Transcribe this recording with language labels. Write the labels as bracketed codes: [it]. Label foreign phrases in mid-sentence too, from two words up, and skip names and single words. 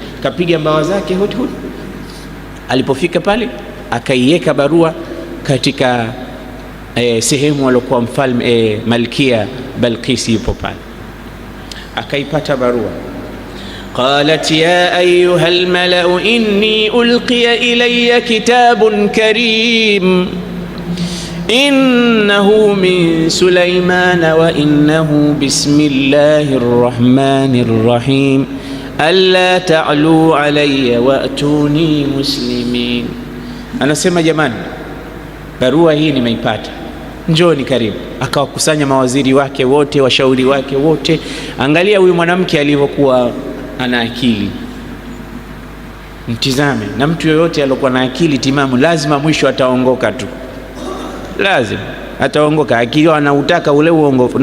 [sw] Kapiga mbawa zake hut. Alipofika pale akaiweka barua katika sehemu aliyokuwa mfalme Malkia Balqis yupo pale, akaipata barua. [ar] قالت يا أيها الملأ إني ألقي إلي كتاب كريم إنه من سليمان وإنه بسم الله الرحمن الرحيم ألا تعلوا علي وأتوني مسلمين. [sw] Anasema jamani, barua hii nimeipata, njoni karibu. Akawakusanya mawaziri wake wote, washauri wake wote. Angalia huyu mwanamke alivyokuwa ana akili, mtizame. Na mtu yoyote aliyokuwa na akili timamu lazima mwisho ataongoka tu, lazima ataongoka akiwa anautaka ule uongofu.